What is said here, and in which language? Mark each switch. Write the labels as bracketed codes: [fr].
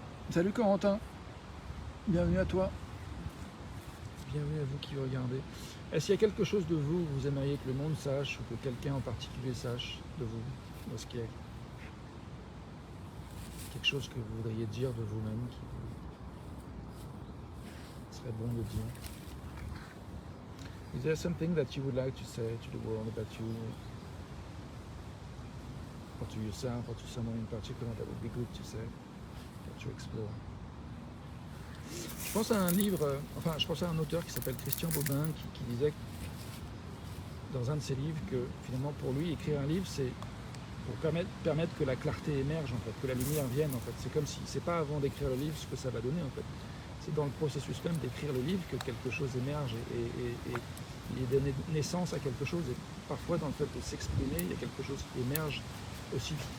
[fr] Salut Corentin, bienvenue à toi, bienvenue à vous qui regardez. Est-ce qu'il y a quelque chose de vous que vous aimeriez que le monde sache, ou que quelqu'un en particulier sache de vous? Est-ce qu'il y a quelque chose que vous voudriez dire de vous-même qui serait bon de dire? [en] Is there something that you would like to say to the world about you, or to yourself, or to someone in particular that would be good to say, or to explore? [fr] Je pense à un livre, je pense à un auteur qui s'appelle Christian Bobin qui disait dans un de ses livres que finalement pour lui écrire un livre c'est pour permettre que la clarté émerge en fait, que la lumière vienne en fait. C'est comme si c'est pas avant d'écrire le livre ce que ça va donner en fait. C'est dans le processus même d'écrire le livre que quelque chose émerge et il est donné naissance à quelque chose, et parfois dans le fait de s'exprimer il y a quelque chose qui émerge aussi.